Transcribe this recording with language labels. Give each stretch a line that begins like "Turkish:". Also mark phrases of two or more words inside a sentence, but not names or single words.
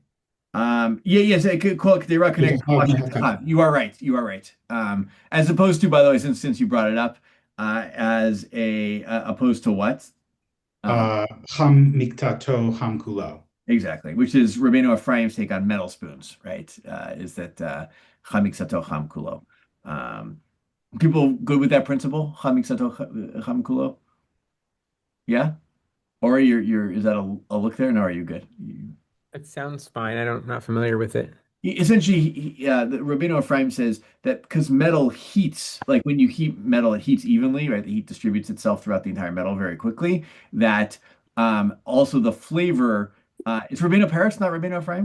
English: Yes, I could call it the reckoning. You are right. You are right. As opposed to, by the way, since you brought it up, as opposed to what?
Hebrew: חם מקצתו חם כולו.
English: Exactly, which is Rabbeinu Ephraim's take on metal spoons, right? Is that
Hebrew: חם מקצתו חם כולו?
English: People good with that principle?
Hebrew: חם מקצתו חם כולו?
English: Yeah? Or you're is that a look there? No, are you good? It sounds fine. Not familiar with it. The Rabbeinu Ephraim says that because metal heats, like when you heat metal, it heats evenly, right? The heat distributes itself throughout the entire metal very quickly. That also the flavor, it's Rabbeinu Paris, not Rabbeinu Ephraim?